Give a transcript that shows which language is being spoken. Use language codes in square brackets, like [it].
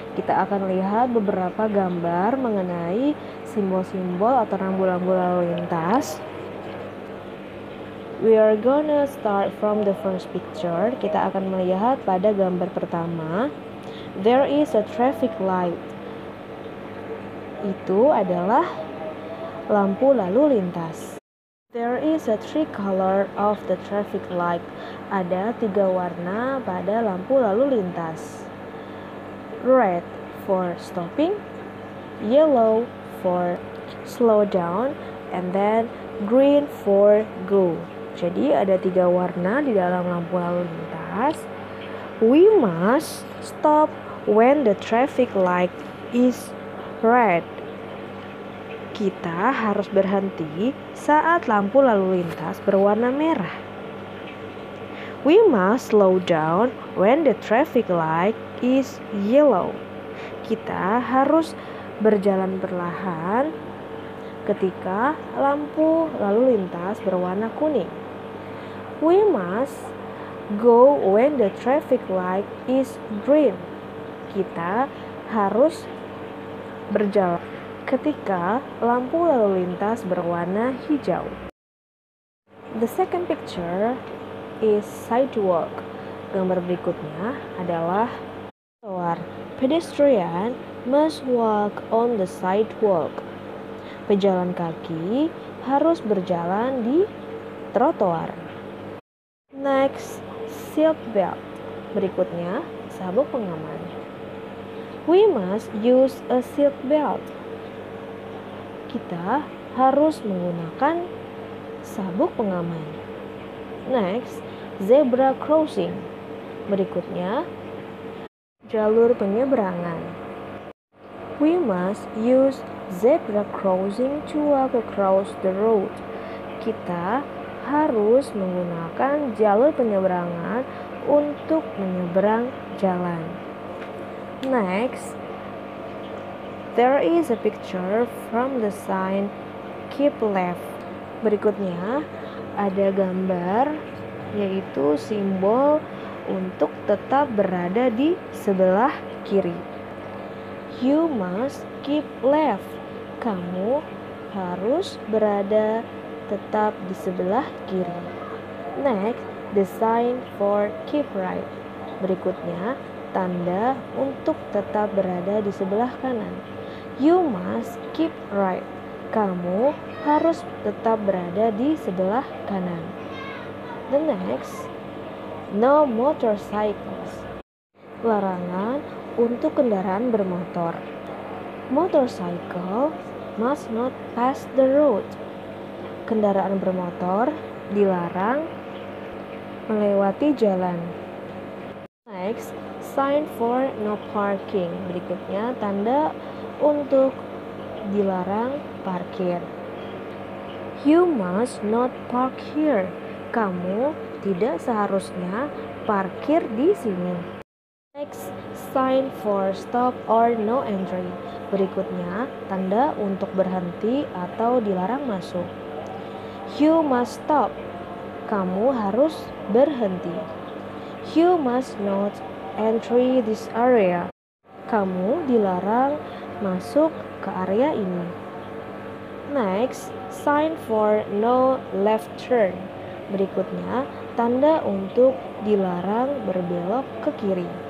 [id] Kita akan lihat beberapa gambar mengenai simbol-simbol atau rambu-rambu lalu lintas. [en] We are gonna start from the first picture. [id] Kita akan melihat pada gambar pertama. [en] There is a traffic light. [id] Itu adalah lampu lalu lintas. [en] There is a three color of the traffic light. [id] Ada 3 warna pada lampu lalu lintas. [en] Red for stopping, yellow for slow down, and then green for go. [id] Jadi ada 3 warna di dalam lampu lalu lintas. [en] We must stop when the traffic light is red. [id] Kita harus berhenti saat lampu lalu lintas berwarna merah. [en] We must slow down when the traffic light is yellow. [id] Kita harus berjalan perlahan ketika lampu lalu lintas berwarna kuning. [en] We must go when the traffic light is green. [id] Kita harus berjalan ketika lampu lalu lintas berwarna hijau. [en] The second picture is sidewalk. [id] Gambar berikutnya adalah trotoar. [en] Pedestrian must walk on the sidewalk. [id] Pejalan kaki harus berjalan di trotoar. [en] Next, seat belt. [id] Berikutnya, sabuk pengaman. [en] We must use a seat belt. [id] Kita harus menggunakan sabuk pengaman. [en] Next, zebra crossing. [id] Berikutnya, jalur penyeberangan. [en] We must use zebra crossing to walk across the road. [id] Kita harus menggunakan jalur penyeberangan untuk menyeberang jalan. [en] Next, there is a picture from the sign keep left. [id] Berikutnya, ada gambar yaitu simbol untuk tetap berada di sebelah kiri. [en] You must keep left. [id] Kamu harus berada tetap di sebelah kiri. [en] Next, the sign for keep right. [id] Berikutnya, tanda untuk tetap berada di sebelah kanan. [en] You must keep right. [id] Kamu harus tetap berada di sebelah kanan. [en] The next, no motorcycles. [id] Larangan untuk kendaraan bermotor. [en] Motorcycle must not pass the road. [id] Kendaraan bermotor dilarang melewati jalan. [en] Next, sign for no parking. [id] Berikutnya, tanda untuk dilarang parkir. [en] You must not park here. [id] Kamu tidak seharusnya parkir di sini. [en] Next, sign for stop or no entry. [id] Berikutnya, tanda untuk berhenti atau dilarang masuk. [en] You must stop. [id] Kamu harus berhenti. [en] You must not enter this area. [id] Kamu dilarang masuk ke area ini. [en] Next, sign for no left turn. [id] Berikutnya, tanda untuk dilarang berbelok ke kiri.